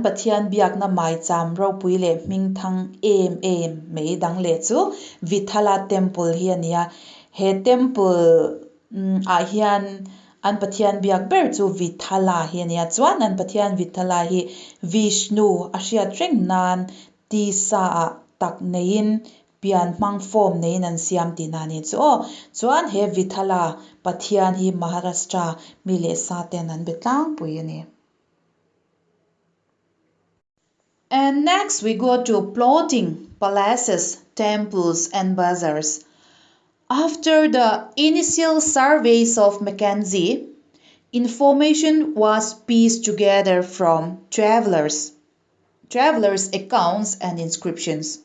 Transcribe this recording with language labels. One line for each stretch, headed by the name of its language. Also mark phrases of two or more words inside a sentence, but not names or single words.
Mizo: pathian biak na mai cham ro pui le ming thang em mei dang le chu Vithala temple hi ania he temple a hian an pathian biak ber chu Vithala hi ania chuan an pathian Vithala hi Vishnu a hriat reng nan ti sa tak nein pian hmang form nein an siam ti na ni chu chuan he Vithala pathian hi Maharashtra mi le sa ten an betlang pui ani.
English: And next we go to plotting palaces, temples, and bazaars. After the initial surveys of Mackenzie, information was pieced together from travelers' accounts and inscriptions.